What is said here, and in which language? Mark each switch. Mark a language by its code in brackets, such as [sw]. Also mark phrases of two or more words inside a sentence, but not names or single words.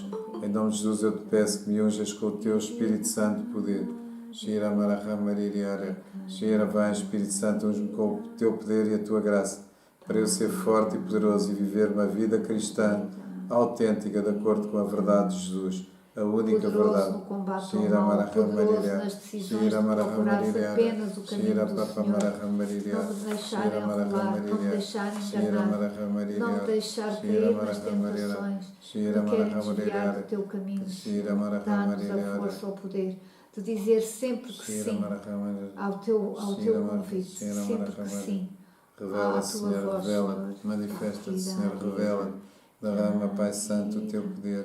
[pt] Em nome de Jesus eu te peço que me unjas com o Teu Espírito Santo de poder. Shira Marahamaririara, Shira, vai, Espírito Santo, unge-me com o Teu poder e a Tua graça, para eu ser forte e poderoso e viver uma vida cristã autêntica, de acordo com a verdade de Jesus. A única verdade. Shira Marahamaririara, Shira Marahamaririara, Shira Papamarahamaririara, Shira Marahamaririara, Shira Marahamaririara, não deixar cair nas tentações, Shira não querem desviar Marahamaririara, do Teu caminho. Shira Dá-nos a Marahamaririara, força, ao poder de dizer sempre que Shira sim Marahamaririara. ao Teu convite, sempre que sim. Revela, Senhor, revela, manifesta-te, Senhor, revela, derrama, Pai Santo, o Teu poder.